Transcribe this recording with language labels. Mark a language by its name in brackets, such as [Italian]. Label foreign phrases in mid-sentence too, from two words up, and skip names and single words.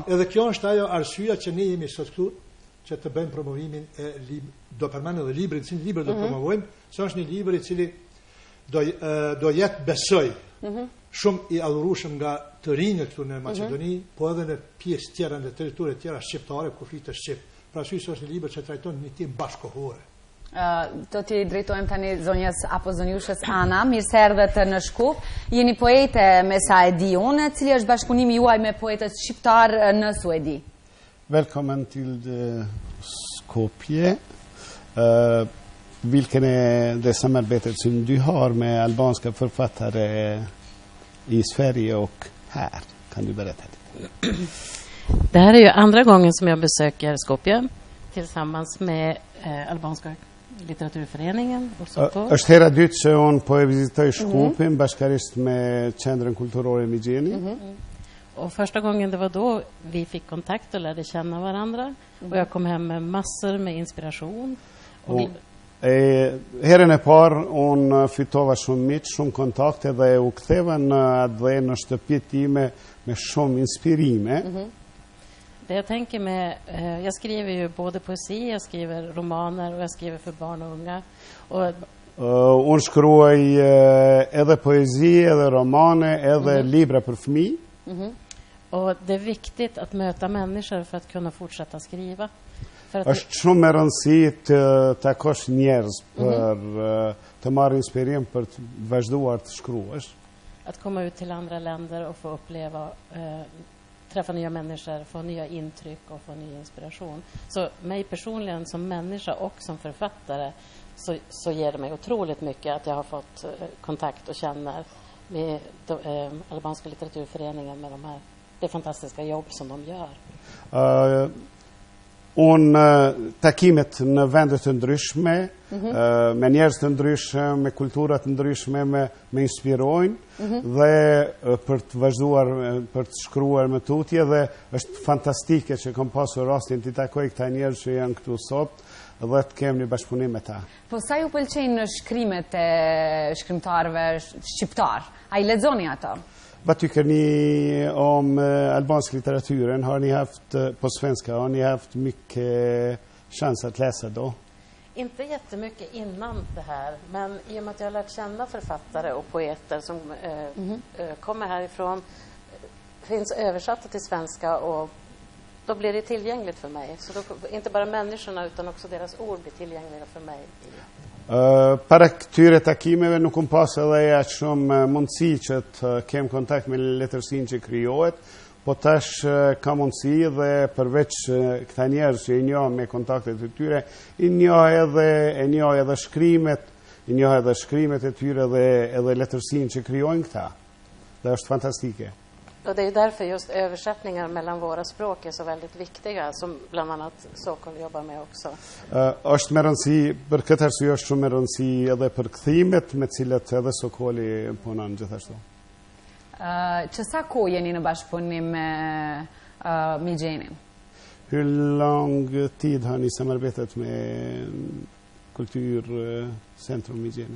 [Albanian] Edhe kjo është ajo arsyeja që ne jemi sot këtu, që të bëjmë promovimin e do përmend edhe librin, cilin libër do promovojmë, se është një libër i cili do jetë besoj shumë i adhurueshëm nga të rinjët këtu në Maqedoni, po edhe në pjesë tjera në territoret tjera shqiptare ku flitet shqip. Pra është një libër që trajton një temë bashkëkohore. Do t'i drejtojmë tani zonjës apo zonjushës Ana. Mirë se erdhët në Shkup. Jeni poete me sa e di unë. Cili është bashkëpunimi juaj me poetët shqiptar në Suedi? [Swedish] Välkommen till Skopje. Vilken är det samarbetet som du har med albanska författare i Sverige och här? Kan du berätta det? Det här är ju andra gången som jag besöker Skopje tillsammans med albanska litteraturföreningen och Sokol. [Albanian] Është hera dytë që unë po e vizitoj Shkupin bashkërisht me Qendrën Kulturore Migjeni. [Swedish] Och första gången det var då vi fick kontakt och lärde känna varandra. Och jag kom hem med massor med inspiration. [Albanian] Herën e parë unë fitova shumë miq, shumë kontakte dhe u ktheva në shtëpinë time me shumë inspirime. [Swedish] Det jag tänker med, jag skriver ju både poesi, jag skriver romaner och jag skriver för barn och unga. [Albanian] Unë shkruaj edhe poezi, edhe romane, edhe libra për fëmijë. [Swedish] Och det är viktigt att möta människor för att kunna fortsätta skriva. [Albanian] Është shumë e rëndësishme të takosh njerëz për të marrë inspirim për të vazhduar të shkruash. [Swedish] att komma ut till andra länder och få uppleva, träffa nya människor, få nya intryck och få ny inspiration. Så mig personligen som människa och som författare så ger det mig otroligt mycket att jag har fått kontakt och känner med albanska litteraturföreningen med det fantastiska jobb som de gör. [Albanian] Takimet në vende të ndryshme, me njerëz të ndryshëm, me kultura të ndryshme, me inspirojnë dhe për të vazhduar, për të shkruar më tutje dhe është fantastike që kam pasur rastin të takoj këta njerëz që janë këtu sot dhe të kem një bashkëpunim me ta. Po sa ju pëlqejnë në shkrimet e shkrimtarëve shqiptar? A i lexoni ato? [Swedish] Vad tycker ni om albansk litteraturen? Har ni haft, på svenska, har ni haft mycket chans att läsa då? Inte jättemycket innan det här, men i och med att jag har lärt känna författare och poeter som kommer härifrån, finns översatta till svenska och då blir det tillgängligt för mig. Så då, inte bara människorna utan också deras ord blir tillgängliga för mig. [Albanian] Para këtyre takimeve nuk unë pas edhe ja shumë mundësi që të kem kontakt me letërsinë që krijohet, po tash ka mundësi dhe përveç këta njerëz që i njoh me kontaktet e tyre, i njoh edhe shkrimet e tyre dhe edhe letërsinë që krijojnë këta. Dhe është fantastike. [Swedish] Och det är därför just översättningar mellan våra språk är så väldigt viktiga, som bland annat Sokol jobbar med också. [Albanian] Është me rëndësi, për këtë arsye është shumë me rëndësi edhe për kthimet me cilat edhe Sokoli punon gjithashtu. Që sa kohë jeni në bashkëpunim me Migjenin? [Swedish] Hur lång tid har ni samarbetat med Kulturcentrum Migjeni?